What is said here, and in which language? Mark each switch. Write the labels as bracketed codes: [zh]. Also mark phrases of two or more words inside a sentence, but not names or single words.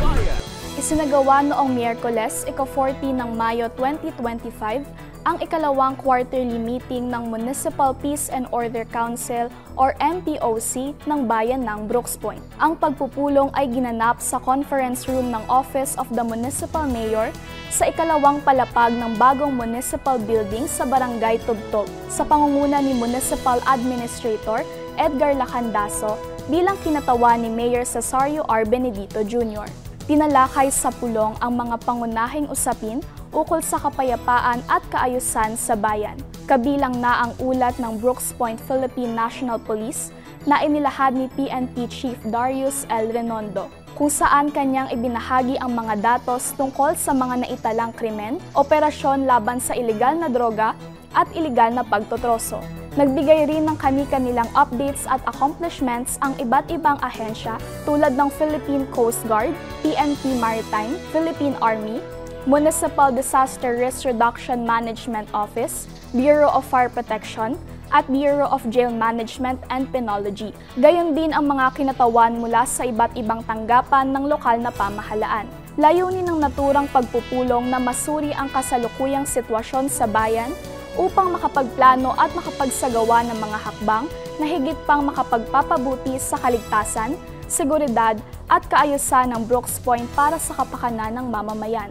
[tl] Isinagawa noong Miyerkules, ika-14 ng Mayo 2025, ang ikalawang [en] quarterly meeting [tl] ng Municipal Peace and Order Council or MPOC ng Bayan ng Brooks Point. Ang pagpupulong ay ginanap sa [en] conference room [tl] ng Office of the Municipal Mayor sa ikalawang palapag ng bagong [en] municipal building [tl] sa Barangay Tubtog sa pangunguna ni Municipal Administrator Edgar Lacandaso bilang kinatawan ni Mayor Cesario R. Benedito Jr. Tinalakay sa pulong ang mga pangunahing usapin ukol sa kapayapaan at kaayusan sa bayan. Kabilang na ang ulat ng Brooks Point Philippine National Police na inilahad ni PNP Chief Darius L. Renondo, kung saan kanyang ibinahagi ang mga datos tungkol sa mga naitalang krimen, operasyon laban sa ilegal na droga at ilegal na pagtotroso. Nagbigay rin ng kani-kanilang updates at accomplishments ang iba't ibang ahensya tulad ng Philippine Coast Guard, PNP Maritime, Philippine Army, Municipal Disaster Risk Reduction Management Office, Bureau of Fire Protection, at Bureau of Jail Management and Penology. Gayon din ang mga kinatawan mula sa iba't ibang tanggapan ng lokal na pamahalaan. Layunin ng naturang pagpupulong na masuri ang kasalukuyang sitwasyon sa bayan upang makapagplano at makapagsagawa ng mga hakbang na higit pang makapagpapabuti sa kaligtasan, seguridad at kaayusan ng Brooks Point para sa kapakanan ng mamamayan.